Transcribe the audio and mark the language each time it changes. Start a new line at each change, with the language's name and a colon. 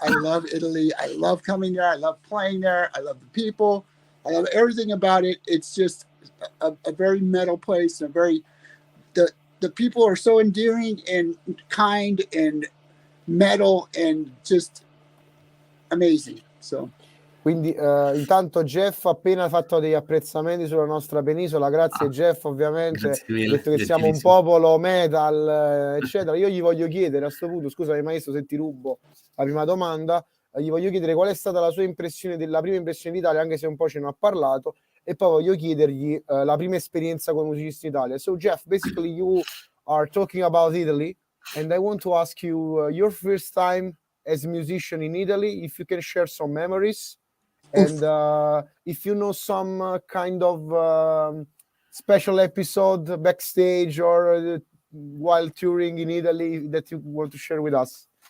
English: I love coming there. I love playing there. I love the people. I love everything about it. It's just a very metal place. The people are so endearing and kind and metal and just amazing. So.
Italian: Quindi intanto Jeff ha appena fatto degli apprezzamenti sulla nostra penisola, grazie Jeff, ovviamente, ha detto che siamo un popolo metal, eccetera. Io gli voglio chiedere a questo punto, scusami maestro se ti rubo la prima domanda, gli voglio chiedere qual è stata la sua impressione, la prima impressione d'Italia, anche se un po' ce ne ha parlato, e poi voglio chiedergli la prima esperienza con musicisti in Italia.
English: So Jeff, basically you are talking about Italy, and I want to ask you your first time as a musician in Italy, if you can share some memories. And if you know some kind of special episode backstage or while touring in Italy that you want to share with us.